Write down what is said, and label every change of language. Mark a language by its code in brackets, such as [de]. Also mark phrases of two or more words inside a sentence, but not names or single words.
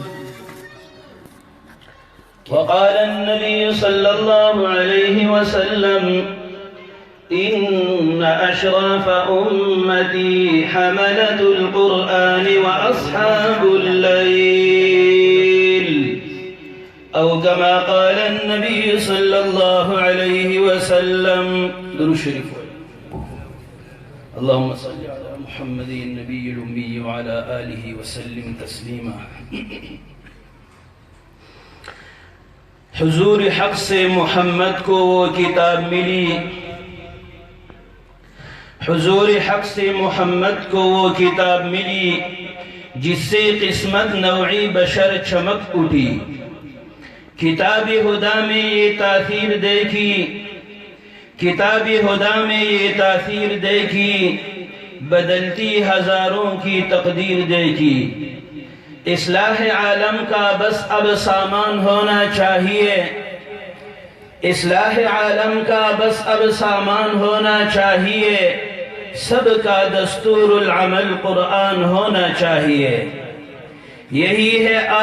[ar] وقال النبي صلى الله عليه وسلم إن أشراف أمتي حملة القرآن وأصحاب الليل أو كما قال النبي صلى الله عليه وسلم درود الشريف اللهم صل على محمد النبي الأمي وعلى آله وسلم تسليما [ur] حضور حق سے محمد کو وہ کتاب ملی حضور حق سے محمد کو وہ کتاب ملی جس سے قسمت نوعی بشر چمک اٹھی کتاب خدا میں یہ تاثیر دیکھی کتاب خدا میں یہ تاثیر دیکھی بدلتی ہزاروں کی تقدیر دیکھی اصلاح عالم کا بس اب سامان ہونا چاہیے اصلاح عالم کا بس اب سامان ہونا چاہیے سب کا دستور العمل قرآن ہونا چاہیے یہی ہے